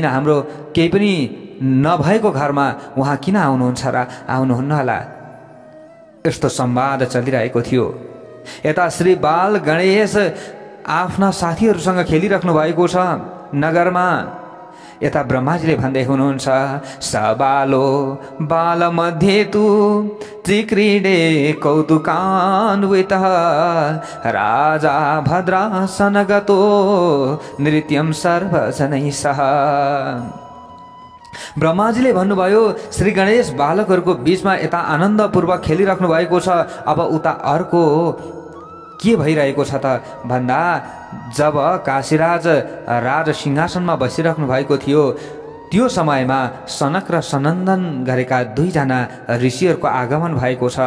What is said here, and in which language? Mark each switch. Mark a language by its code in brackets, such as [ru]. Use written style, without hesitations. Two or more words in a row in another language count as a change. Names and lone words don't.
[ne] हाम्रो केही पनि नभएको घरमा उहाँ किन आउनुहुन्छ र? आउनुहुन्न होला। यस्तो संवाद चलिरहेको थियो। यता श्री बाल गणेश आफ्ना साथीहरूसँग खेलिराख्नु भएको छ नगरमा। यता ब्रह्माजीले भन्दै हुनुहुन्छ, [sa] सबालो बाल मध्ये तु त्रिक्रीडे कौतुकान्वितः राजा भद्रासन गतो नृत्यं सर्वजनैः सह। [ne] ब्रह्माजीले भन्नुभयो श्री गणेश बालकहरूको बीचमा यता आनन्दपूर्वक खेलिराख्नु भएको छ, अब उता अर्को के भइरहेको छ त भन्दा जब काशीराज राज सिंहासनमा बसिराख्नु भएको थियो त्यो समयमा सनक र सनन्दन गरेका दुईजना ऋषिहरूको आगमन भएको छ।